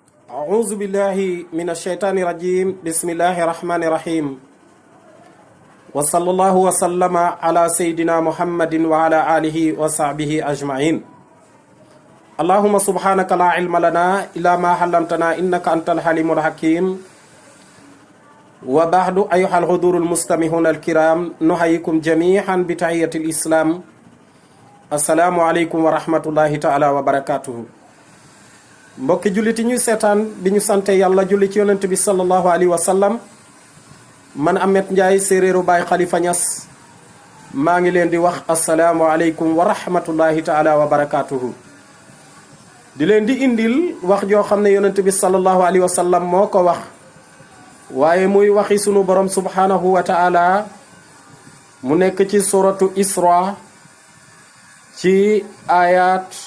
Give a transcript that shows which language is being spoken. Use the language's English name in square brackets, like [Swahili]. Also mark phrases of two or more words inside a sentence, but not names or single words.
[Arabic] أعوذ بالله من الشيطان الرجيم بسم الله الرحمن الرحيم وصلى الله وسلم على سيدنا محمد وعلى آله وصحبه أجمعين اللهم سبحانك لا علم لنا إلا ما علمتنا إنك أنت الحليم الحكيم وبعد أيها الحضور المستمعون الكرام نحييكم جميعا بتحية الإسلام السلام عليكم ورحمة الله تعالى وبركاته [Wolof] mbokki jullit yi ñuy seetaan bi ñu sante yàlla julli ci yonent bi [Arabic] صلى الله عليه وسلم [Wolof] man Ameth Ndiaye séeréeru Baay Khalifa Niass maa ngi leen di wax [Arabic] السلام عليكم ورحمة الله تعالى وبركاته [Wolof] di leen di indil wax joo xam ne yonent bi [Arabic] صلى الله عليه وسلم [Wolof] moo ko wax waaye muy waxi sunu borom [Arabic] سبحانه وتعالى [Wolof] mu nekk ci suratu Isra ci ayat